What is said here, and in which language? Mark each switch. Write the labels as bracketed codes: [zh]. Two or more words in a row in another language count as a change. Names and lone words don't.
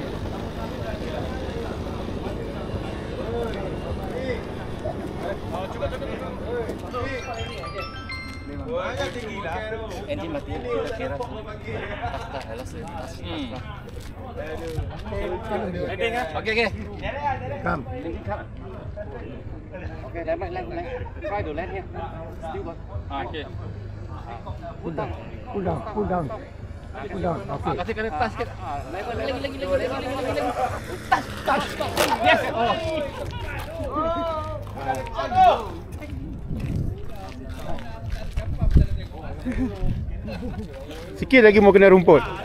[ms] Engine mati. Kira. Tak halas. Landing ah. Okey. Come. [en] Okay, land. Try to land here. Still go. Okey. Pull down. Okay. [ms] Kasih ke atas sikit. Lagi. Tas. Yes. Oh. Sikit lagi mau kena rumput.